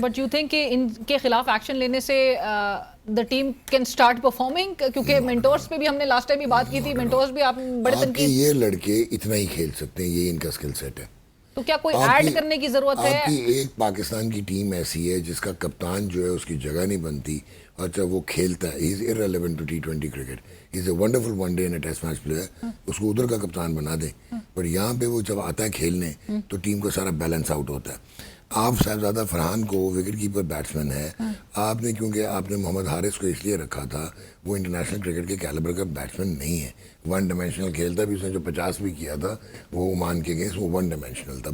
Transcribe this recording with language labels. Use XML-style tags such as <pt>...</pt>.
<en>but you think</en> <ur>کہ ان کے خلاف ایکشن لینے سے</ur> <en>The team can start performing?</en> <ur>کیونکہ مینٹورس پہ بھی ہم نے لاسٹ ٹائم بھی بات کی تھی, مینٹورس بھی آپ بڑے تنقید. یہ لڑکے اتنا ہی کھیل سکتے ہیں, یہ ان کا اسکل سیٹ ہے. تو کیا کوئی ایڈ کرنے کی ضرورت ہے؟ آپ کی ایک پاکستان کی ٹیم ایسی ہے جس کا کپتان جو ہے اس کی جگہ نہیں بنتی, اور جب وہ کھیلتا ہے,</ur> <en>He is irrelevant to T20 cricket. He is a wonderful one day and a test match player.</en> <ur>اس کو ادھر کا کپتان بنا دیں, پر یہاں پہ وہ جب آتا ہے کھیلنے تو ٹیم کا سارا بیلنس آؤٹ ہوتا ہے. آپ صاحبزادہ فرحان کو وکٹ کیپر بیٹسمین ہے, آپ نے کیونکہ آپ نے محمد حارث کو اس لیے رکھا تھا, وہ انٹرنیشنل کرکٹ کے کیلیبر کا بیٹسمین نہیں ہے, 1 ڈائمینشنل کھیلتا بھی. اس نے جو 50 بھی کیا تھا وہ عمان کے اگینسٹ, وہ 1 ڈائمینشنل تھا.</ur>